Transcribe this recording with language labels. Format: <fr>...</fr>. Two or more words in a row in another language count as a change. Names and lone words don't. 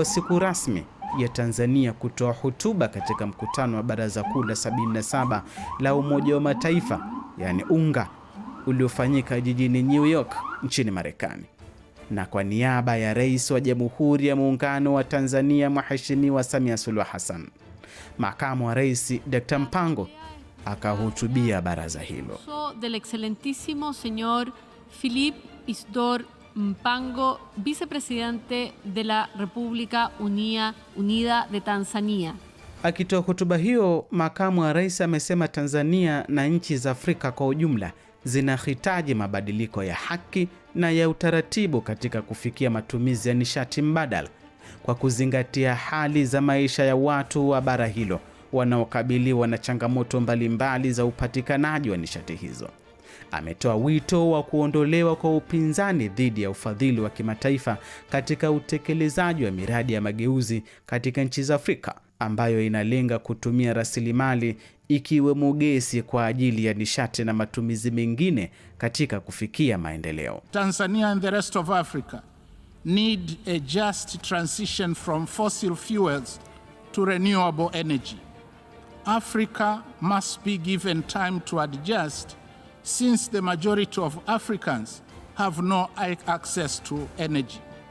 <sw>siku rasmi ya Tanzania kutoa hotuba katika mkutano wa Baraza Kuu la 77 la Umoja wa Mataifa, yani UNGA, uliofanyika jijini New York nchini Marekani. Na kwa niaba ya Rais wa Jamhuri ya Muungano wa Tanzania Mheshimiwa Samia Suluhu Hassan, Makamu wa Rais Dr. Mpango akahutubia baraza hilo.</sw> <es>Del excelentísimo señor Philip Isidore Mpango, vicepresidente de la República Unida de Tanzania.</es> <sw>Akitoa hotuba hiyo, makamu wa rais amesema Tanzania na nchi za Afrika kwa ujumla zinahitaji mabadiliko ya haki na ya utaratibu katika kufikia matumizi ya nishati mbadala kwa kuzingatia hali za maisha ya watu wa bara hilo wanaokabiliwa na changamoto mbalimbali za upatikanaji wa nishati hizo. Ametoa wito wa kuondolewa kwa upinzani dhidi ya ufadhili wa kimataifa katika utekelezaji wa miradi ya mageuzi katika nchi za Afrika ambayo inalenga kutumia rasilimali ikiwemo gesi kwa ajili ya nishati na matumizi mengine katika kufikia maendeleo.</sw> <en>Tanzania and the rest of Africa need a just transition from fossil fuels to renewable energy. Africa must be given time to adjust, since the majority of Africans have no access to energy.</en>